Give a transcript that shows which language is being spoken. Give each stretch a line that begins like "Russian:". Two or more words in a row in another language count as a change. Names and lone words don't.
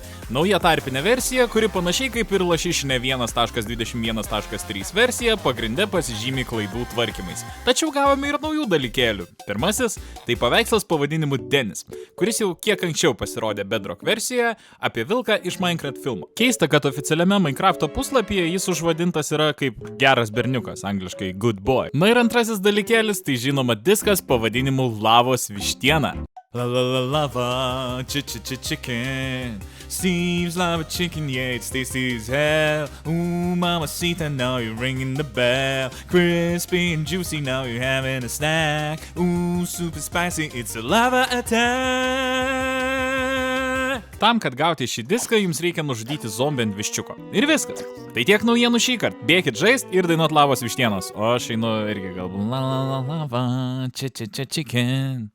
Lithuanian: Nauja tarpinė versija, kuri panašiai kaip ir lašišinė 1.21.3 versija pagrinde pasižymi klaidų tvarkymais. Tačiau gavome ir naujų dalykėlių. Pirmasis – tai paveikslas pavadinimu Denis, kuris jau kiek anksčiau pasirodė Bedrock versijoje apie vilką iš Minecraft filmo. Keista, kad oficialiame Minecrafto puslapyje jis užvadintas yra kaip geras berniukas, angliškai
English: good boy.
Lithuanian: Na ir antrasis dalykėlis – tai žinoma diskas pavadinimu Lavos vištiena.
English: La la la lava, chicken. Steve's lava chicken, yeah, it's tasty as hell. Ooh, mamacita, now you're ringing the bell. Crispy and juicy, now you're having a snack. Ooh, super spicy, it's a lava attack.
Lithuanian: Tam, kad gauti šį diską, jums reikia nužudyti zombį ant viščiuko. Ir viskas. Tai tiek naujienų šį kartą. Bėkit žaist ir dainuot Lavos vištienos. O aš einu irgi galbūt
English: la la la lava, chicken.